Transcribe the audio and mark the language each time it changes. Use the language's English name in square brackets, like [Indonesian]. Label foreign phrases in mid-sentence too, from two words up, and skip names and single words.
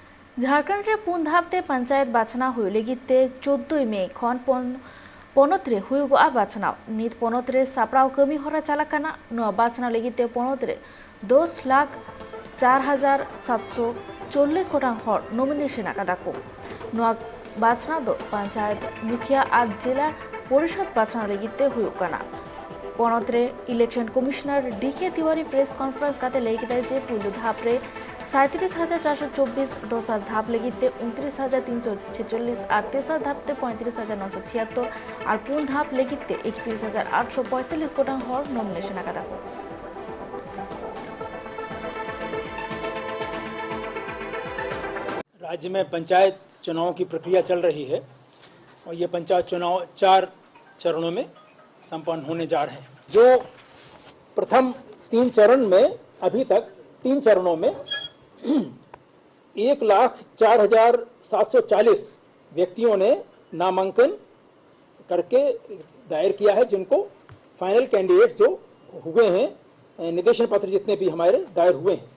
[Santali] ঝাড়খণ্ডে পুন ধাপতে পঞ্চায়েত বাছনা ᱦᱩᱭ ᱞᱟᱹᱜᱤᱫ ᱛᱮ 14 ᱢᱮ ᱠᱷᱚᱱ ᱯᱚᱱᱚᱛ ᱨᱮ ᱦᱩᱭᱩᱜᱚᱜᱼᱟ ᱵᱟᱪᱷᱱᱟᱣ। ᱱᱤᱛ ᱯᱚᱱᱚᱛ ᱨᱮ ᱥᱟᱯᱲᱟᱣ ᱠᱟᱹᱢᱤ ᱦᱚᱨᱟ ᱪᱟᱞᱟᱜ ᱠᱟᱱᱟ। ᱱᱚᱣᱟ ᱵᱟᱪᱷᱱᱟᱣ ᱞᱟᱹᱜᱤᱫ ᱛᱮ ᱯᱚᱱᱚᱛ ᱨᱮ 10,04,740 ᱜᱚᱴᱟᱝ ᱦᱚᱲ ᱱᱚᱢᱤᱱᱮᱥᱚᱱ ᱟᱠᱟᱫᱟ ᱠᱚ। ᱱᱚᱣᱟ ᱵᱟᱪᱷᱱᱟᱣ ᱫᱚ ᱯᱚᱧᱪᱟᱭᱮᱛ ᱢᱩᱠᱷᱤᱭᱟᱹ ᱟᱨ ᱡᱮᱞᱟ ᱯᱚᱨᱤষᱚᱫ ᱵᱟᱪᱷᱱᱟᱣ ᱞᱟᱹᱜᱤᱫ তে ᱦᱩᱭᱩᱜ ᱠᱟᱱᱟ। পনত রে [English] election commissioner [Santali] ডিকে তিওয়ারি [English] press conference [Santali] কাতে ᱞᱟᱹᱭ ᱠᱮᱫᱟᱭ ᱡᱮ ᱯᱩᱭᱞᱩ ধাপ রে 37,424, দোসর ধাপ ᱞᱟᱹᱜᱤᱫ তে 29,346 আর তেসর ধাপ তে 35,976 আর পুন ধাপ ᱞᱟᱹᱜᱤᱫ তে 31,845 গোটাং হর নমিনেশন আকাদা কো। [Hindi] राज्य में पंचायत चुनाव की प्रक्रिया चल रही है और ये पंचायत चुनाव 4 चरणों में संपन्न होने जा रहे हैं। जो प्रथम 3 चरण में अभी तक 3 चरणों में 1,04,740 व्यक्तियों ने नामांकन करके दायर किया है, जिनको [English] final candidate [Hindi] जो हुए हैं, निवेदन पत्र जितने भी हमारे दायर हुए हैं।